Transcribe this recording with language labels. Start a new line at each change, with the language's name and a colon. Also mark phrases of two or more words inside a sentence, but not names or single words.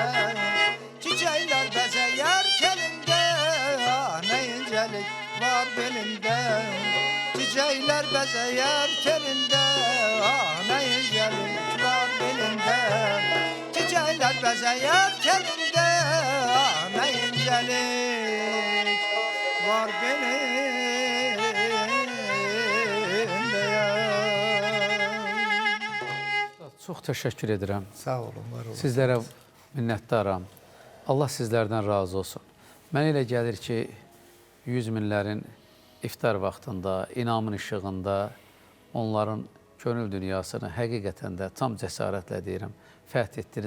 Turkish: Çiçekler bezeyer telinde, ne incelik var belinde. Çiçekler bezeyer telinde, ne incelik var belinde. Çiçekler bezeyer telinde, ne incelik var belinde.
Azerbaijani: Çox təşəkkür edirəm. Sağ olun, var olun. Sizlərə minnətdaram. Allah sizlərdən razı olsun. Mənə elə gəlir ki, 100 minlərin iftar vaxtında, inamın işığında onların könül dünyasını həqiqətən də tam cəsarətlə deyirəm, fəth etdiniz.